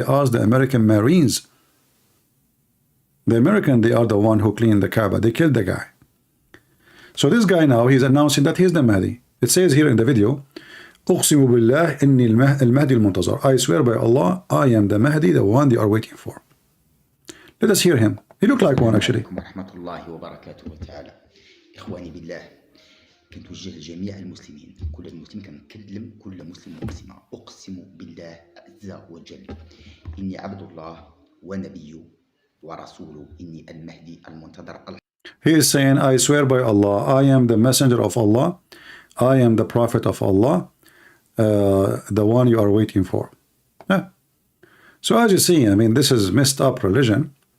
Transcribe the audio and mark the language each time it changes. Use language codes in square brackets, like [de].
[en] They asked the American Marines. The American, they are the one who cleaned the Kaaba. They killed the guy. So this guy now, he's announcing that he's the Mahdi. It says here in the video, [ar] أقسم بالله إني المهدي المنتظر. [en] I swear by Allah, I am the Mahdi, the one they are waiting for. Let us hear him. He looked like one actually. [ar] ورحمة الله وبركاته تعالى. إخواني بالله كنتوجه لجميع المسلمين، كل المسلمين كنكلم كل مسلم ومسلمة، أقسم بالله عز وجل إني عبد الله ونبيه ورسوله، إني المهدي المنتظر. [en] He is saying, I swear by Allah, I am the messenger of Allah, I am the prophet of Allah, the one you are waiting for. Yeah. So as you see, I mean, this is messed up religion.